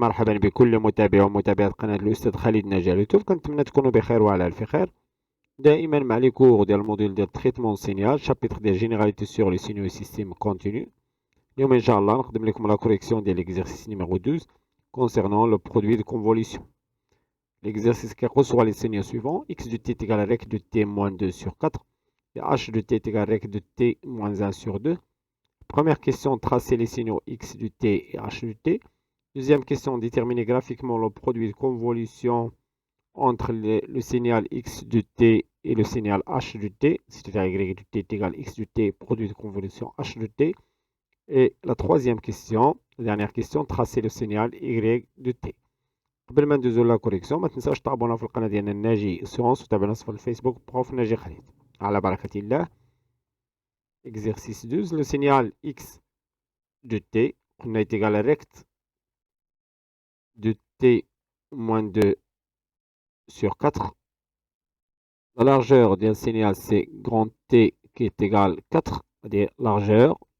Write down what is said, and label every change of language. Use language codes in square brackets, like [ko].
[ar] مرحبا بكل متابع ومتابعة قناة الأستاذ خالد نجار يوتيوب. كنتمنى تكونوا بخير وعلى ألف خير. دائما مع لي كور ديال الموديل ديال تريتمون سينيال شابيتر ديال جينيراليتي سور لي سينيو سيستيم كونتينيو. اليوم إن شاء الله نقدم لكم لا كوريكسيون ديال ليكزارسيس نيميرو 12 [fr] concernant le produit de convolution. L'exercice qui reçoit les signaux suivants: x de t est égal à rec de t moins 2 sur 4 et h de t est égal à rec de t moins 1 sur 2. Première question, tracer les signaux x de t et h de t. Deuxième question, déterminer graphiquement le produit de convolution entre le signal x de t et le signal h de t, c'est-à-dire y de t est égal à x de t, produit de convolution h de t. Et la troisième question, la dernière question, tracer le signal y de t. [ar] قبل ما ندوزو لا كوريكسيون ما تنساوش تابونا في القناه ديالنا ناجي سيونس وتابعونا في الفيسبوك بروف ناجي خالد. على بركه الله. [fr] Exercice 12, le signal x de t [ar] قلنا [fr] est égal à rect de t moins 2 sur 4. La largeur d'un signal, c'est grand T qui est égal à 4, c'est-à-dire largeur.